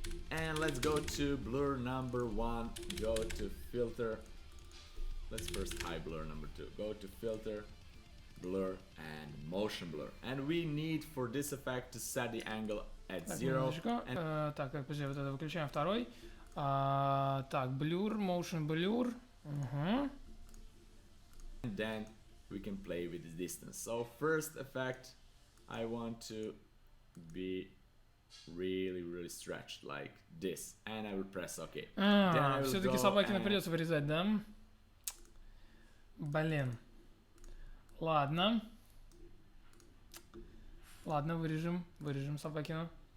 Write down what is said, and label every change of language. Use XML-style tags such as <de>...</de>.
<en>And let's go to blur number 1, go to filter. Let's first hide blur number 2. Go to filter, blur, and motion blur. And we need for this effect to set the angle at 0.</en> <ru>Так, подожди, вот это выключаем второй. Так,</ru> <en>blur, motion blur. And then we can play with the distance. So first effect, I want to be really stretched like this. And I will press OK.</en> <ru>Все-таки Собакина придется вырезать, да? Блин. Ладно. Ладно, вырежем Собакину.</ru>